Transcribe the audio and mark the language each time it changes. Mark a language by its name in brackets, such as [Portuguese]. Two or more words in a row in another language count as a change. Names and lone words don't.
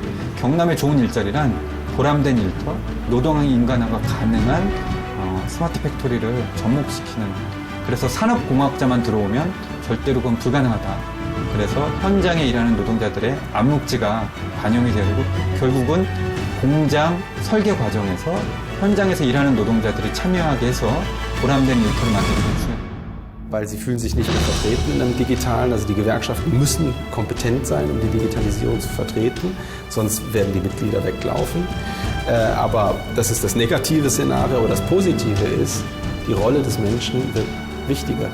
[Korean] 경남의 좋은 일자리란 보람된 일터, 노동의 인간화가 가능한 스마트 팩토리를 접목시키는, 그래서 산업공학자만 들어오면 절대로 그건 불가능하다. 그래서 현장에 일하는 노동자들의 암묵지가 반영이 되고 결국은 공장 설계 과정에서 현장에서 일하는 노동자들이 참여하게 해서 보람된 일터를 만드는 것이에요. [German] Weil sie fühlen sich nicht mehr vertreten in einem Digitalen. Also die Gewerkschaften müssen kompetent sein, um die Digitalisierung zu vertreten, sonst werden die Mitglieder weglaufen. Aber das ist das negative Szenario. Aber das Positive ist, die Rolle des Menschen wird wichtiger.